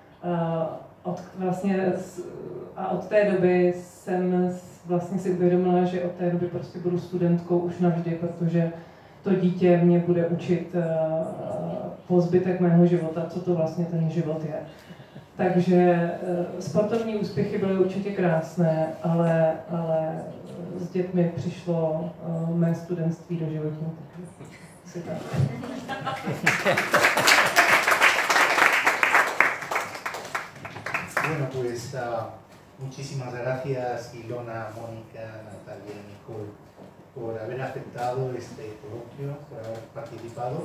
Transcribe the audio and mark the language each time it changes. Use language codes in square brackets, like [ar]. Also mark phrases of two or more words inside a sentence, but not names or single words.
[cs] Od té doby jsem vlastně si uvědomila, že od té doby prostě budu studentkou už navždy, protože to dítě mě bude učit po zbytek mého života, co to vlastně ten život je. Takže sportovní úspěchy byly určitě krásné, ale s dětmi přišlo mé studentství do života. [es] Bueno, pues muchísimas gracias Ilona, Mónica, Natalia, Nicole, por haber aceptado este coloquio, por haber participado.